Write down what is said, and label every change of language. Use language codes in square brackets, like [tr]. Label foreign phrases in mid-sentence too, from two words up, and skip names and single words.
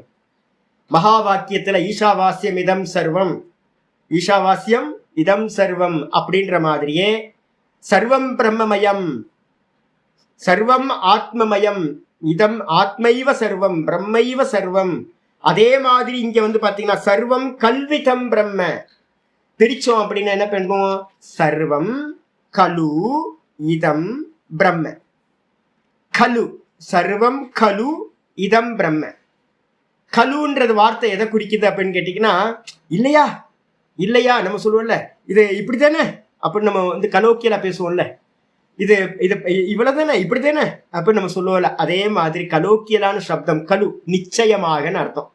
[ta] மகா வாக்கியத்துல [sa] ईशावास्यम् इदं सर्वम्, ईशावास्यम् इदं सर्वम् [ta] அப்படின்ற மாதிரியே [sa] सर्वं ब्रह्ममयं सर्वं आत्ममयं इदं आत्मैव सर्वं ब्रह्मैव सर्वम्. [ta] அதே மாதிரி இங்க வந்து பாத்தீங்கன்னா [sa] सर्वं खल्विदं ब्रह्म. [ta] பிரிச்சோம் அப்படின்னா என்ன பண்ணுவோம், [sa] सर्वं खलु इदं ब्रह्म. खलु सर्वं खलु इदं ब्रह्म. [ta] கலுன்றது வார்த்தை எதை குறிக்குது அப்படின்னு கேட்டீங்கன்னா, இல்லையா இல்லையா நம்ம சொல்லுவோம்ல, இது இப்படித்தானே அப்படின்னு நம்ம வந்து கலோக்கியலா பேசுவோம்ல, இது இது இவ்வளவுதானே இப்படித்தானே அப்படின்னு நம்ம சொல்லுவோம்ல, அதே மாதிரி கலோக்கியலான சப்தம் கலு, நிச்சயமாக அர்த்தம்.